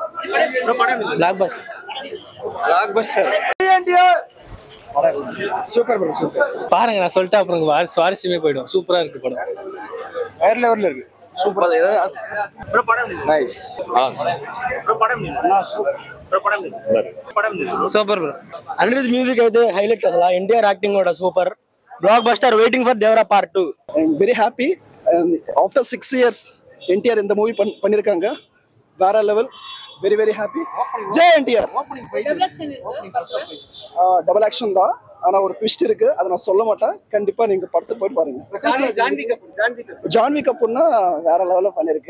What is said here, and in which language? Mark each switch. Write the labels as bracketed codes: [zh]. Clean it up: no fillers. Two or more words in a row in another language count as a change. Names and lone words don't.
[en] Super bro, super. [ta] பாருங்க, நான் சொல்லிட்டு அப்புறம் சுவாரஸ்யமே போயிடும். சூப்பரா இருக்கு படம், வேற லெவல்ல இருக்கு. [en] Super. Nice. Super bro. [te] అనిరుద్ మ్యూజిక్ అయితే హైలైట్. అసలు ఎన్టీఆర్ యాక్టింగ్ కూడా సూపర్. [en] Blockbuster. Waiting for Devara Part 2. I'm very happy. And after 6 years, [ta] NTR இந்த மூவி பண்ணிருக்காங்க. வேற லெவல். [en] very very happy. [ta] ஜெய் NTR. [en] double action [ta] தான், ஆனா ஒரு ட்விஸ்ட் இருக்கு, அதை நான் சொல்ல மாட்டேன். கண்டிப்பா நீங்க படத்தை போய் பாருங்க. ஜான்வி கபூர்னா வேற லெவல்ல பண்ணிருக்கு.